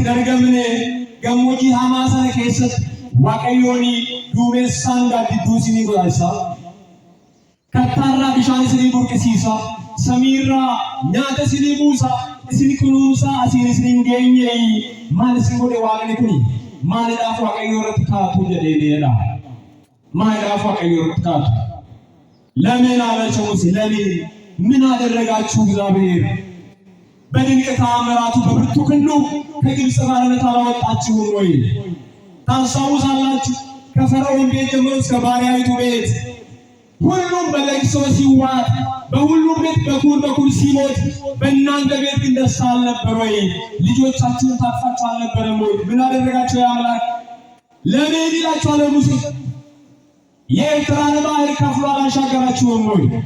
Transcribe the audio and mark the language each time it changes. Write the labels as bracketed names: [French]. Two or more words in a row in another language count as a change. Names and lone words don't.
[Oromo] argamne gammoojjii hamaa sana keessatti Waaqayyoon duumessaan gaaddiduu isinii godhasa kattaarraa bishaan isinii burqisiisa samiirraa nyaata isinii buusa isin kunuunsa asiin isin geenye maal isin godhe Waaqni kun maaliidhaaf Waaqayyoo irratti kaatu jedheedha maaliidhaaf Waaqayyoo irratti kaatu [Amharic] ለምን አላቸው ሙሴ ለምን ምን አደረጋችሁ እግዚአብሔር በድንቅ ተአምራቱ በብርቱ ክንዱ ከግብጽ ባርነት አላወጣችሁም ወይ ታስታውሳላችሁ ከፈርዖን ቤት ጀምሮ እስከ ባሪያይቱ ቤት ሁሉም በለቅሶ ሲዋጥ በሁሉም ቤት በኩል ሲሞት በእናንተ ቤት ግን ደስታ አልነበር ወይ ልጆቻችሁን ታቅፋችሁ አልነበረም ወይ ምን አደረጋችሁ ያምላክ ለምን ይላችኋል ሙሴ የኤርትራን ባህር ከፍሎ አላሻገራችሁም ወይ